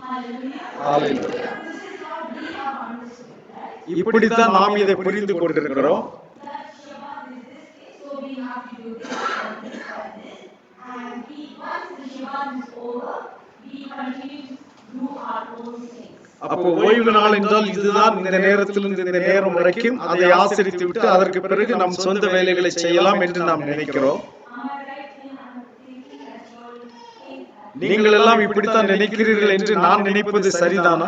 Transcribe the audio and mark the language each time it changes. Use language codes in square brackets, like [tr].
[en] Hallelujah. Hallelujah. This is how we have understood, right? [ta] இப்படித்தான் நாம் இதை புரிந்து கொண்டிருக்கிறோம். [en] That Shabbat is this day, so we have to do this and this and this. And once the Shabbat is over, we continue to do our own things. [ta] அப்போ ஓய்வு நாள் என்றால் இதுதான், இந்த நேரத்திலிருந்து இந்த நேரம் வரைக்கும் அதை ஆசரித்து விட்டு அதற்கு பிறகு நம் சொந்த வேலைகளை செய்யலாம் என்று நாம் நினைக்கிறோம். [en] Am I right in thinking that you all think that? [ta] நீங்கள் எல்லாம் இப்படித்தான் நினைக்கிறீர்கள் என்று நான் நினைப்பது சரிதானா?